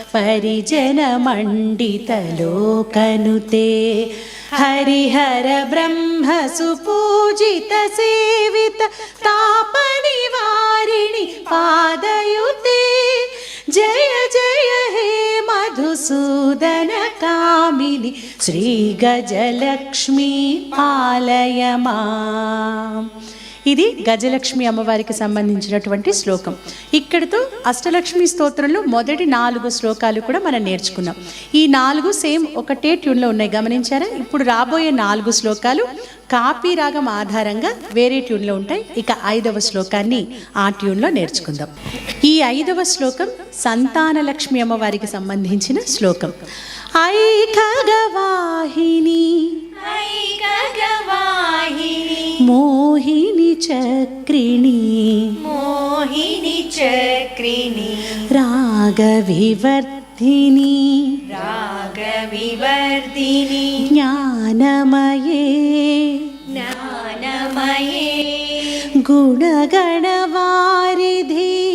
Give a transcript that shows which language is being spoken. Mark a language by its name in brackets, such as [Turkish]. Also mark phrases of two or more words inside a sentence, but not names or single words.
[Sanskrit] परिजनमण्डितलोकनुते हरिहर ब्रह्म सुपूजित सेवित तापनिवारिणि पादयुते जय जय हे मधुसूदन कामिनि श्रीगजलक्ष्मी पालय मां। [Telugu] ఇది గజలక్ష్మి అమ్మవారికి సంబంధించినటువంటి శ్లోకం. ఇక్కడితో అష్టలక్ష్మి స్తోత్రంలో మొదటి 4 శ్లోకాలు కూడా మనం నేర్చుకున్నాం. ఈ 4 సేమ్ ఒకటే ట్యూన్లో ఉన్నాయి, గమనించారా? ఇప్పుడు రాబోయే 4 శ్లోకాలు కాపీ రాగం ఆధారంగా వేరే ట్యూన్లో ఉంటాయి. ఇక 5వ శ్లోకాన్ని ఆ ట్యూన్లో నేర్చుకుందాం. ఈ 5వ శ్లోకం సంతానలక్ష్మి అమ్మవారికి సంబంధించిన శ్లోకం. [Sanskrit] ఐ ఖగవాహిని మోహిని చక్రిణి मोहिनी चक्रिणी రాగవివర్ధిని रागविवर्धिनी జ్ఞానమయే ज्ञानमये గుణగణవారిధి